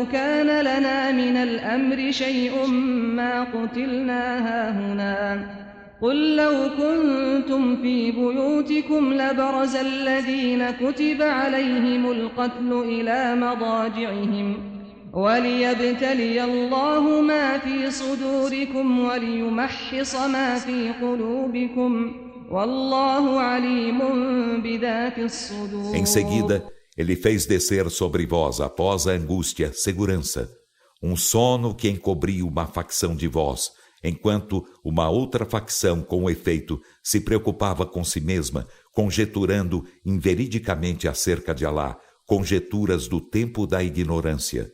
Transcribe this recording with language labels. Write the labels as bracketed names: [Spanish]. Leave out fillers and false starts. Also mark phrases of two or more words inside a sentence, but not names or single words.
[Arabic] كان لنا من الأمر شيء ما قتلنا هاهنا قل لو كنتم في بيوتكم لبرز الذين كتب عليهم القتل إلى مضاجعهم وليبتلي الله ما في صدوركم وليمحص ما في قلوبكم والله عليم بذات الصدور. [Portuguese] Em seguida, ele fez descer sobre vós, após a angústia, segurança, um sono que encobriu uma facção de vós, enquanto uma outra facção, com efeito, se preocupava com si mesma, conjeturando inveridicamente acerca de Alá, conjeturas do tempo da ignorância.